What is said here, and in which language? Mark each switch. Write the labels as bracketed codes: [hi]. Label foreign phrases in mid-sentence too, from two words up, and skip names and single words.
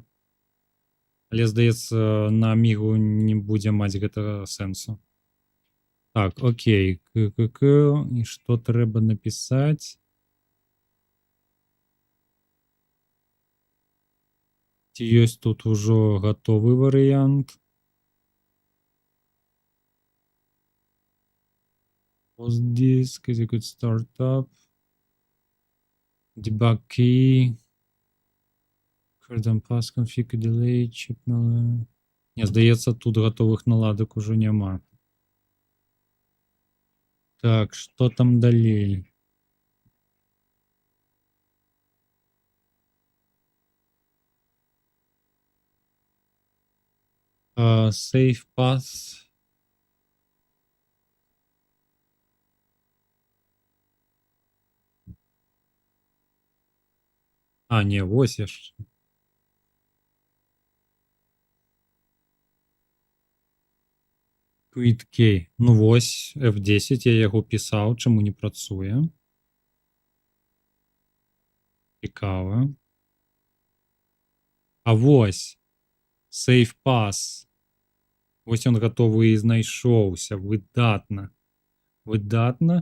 [be] Але, здаецца, на Амігу не будзе маць гэта сэнсу. Так, окей. І што трэба напісаць? Ці ёсць тут ужо гатовы варыянт? [en] Postdisk, execute startup. Debug key. Current pass, config, delay, chip. [be] Не, здаецца, тут гатовых наладак ужо няма. Так, што там далей? [en] Save path. [be] А, не, вось яшчэ. [en] Quit key. [be] Ну вось, F10 я яго пісаў, чаму не працуе? Цікава. А вось, [en] Save path. [be] Вось ён гатовы і знайшоўся. Выдатна. Выдатна.